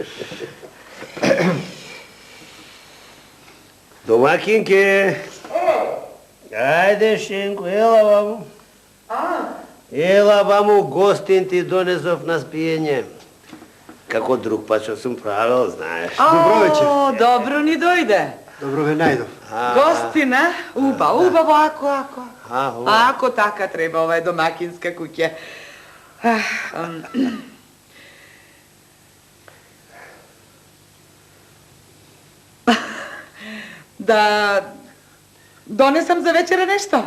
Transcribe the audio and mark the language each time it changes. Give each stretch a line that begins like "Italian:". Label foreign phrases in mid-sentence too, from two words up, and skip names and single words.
Macedonian: Домакинке! Ајде, Шенко, ела ваму. Ела ваму, гостин ти донесов на спиење. Како друг пат што сум правил, знаеш. Добро вечер. Добро ни дојде. Dobro vе najdov. Gostina, ubavo, ako. Ого. Ako taka treba, ova je domakinska kuća. Da donesam za večera nešto?